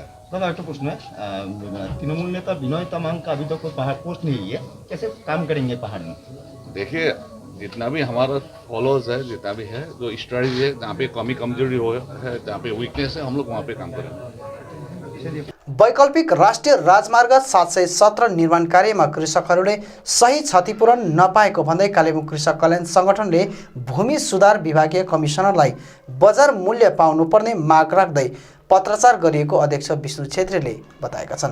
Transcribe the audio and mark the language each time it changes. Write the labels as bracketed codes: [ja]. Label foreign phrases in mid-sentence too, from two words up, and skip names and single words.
[hi] दादा एक प्रश्न है, तृणमूल नेता विनय तामाङ का अभी तक कोई पहाड़ पोस्ट नहीं है, कैसे काम करेंगे पहाड़ में? देखिए, जितना भी हमारा फॉलोअर्स है, जितना भी है, जो स्ट्रेटजी है, जहाँ पे कमी कमजोरी हो है, जहाँ पे वीकनेस है, हम लोग वहाँ पे काम करेंगे। [ne] वैकल्पिक राष्ट्रिय राजमार्ग 717 निर्माण कार्यमा कृषकहरूले सही क्षतिपूरण नपाएको भन्दै कालेबुङ कृषक कल्याण सङ्गठनले भूमि सुधार विभागीय कमिसनरलाई बजार मूल्य पाउनुपर्ने माग राख्दै पत्रचार गरिएको अध्यक्ष विष्णु छेत्रीले बताएका छन्।